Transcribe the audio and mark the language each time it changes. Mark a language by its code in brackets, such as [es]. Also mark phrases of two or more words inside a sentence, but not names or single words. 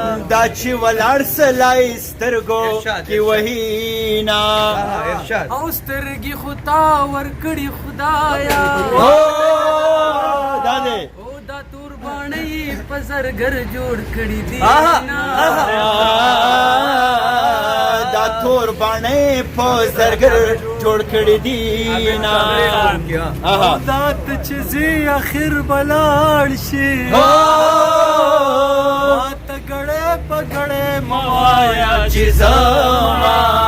[ps] دا چې ولاړ سلای سترګو ارشاد، کې ارشاد. وهینا. آها، ارشاد. او سترګې خو تا ورکړي خدایا. هو، دا دی. او دا تور باڼه یې په زرګر جوړ کړي دي. آها، نه. آها. دا تور باڼه یې په زرګر جوړ کړي دي. نه. آها. او دا ته چې ځې اخر به لاړ شي. هو. ما ته ګړی په ګړی مه وایه چې زما.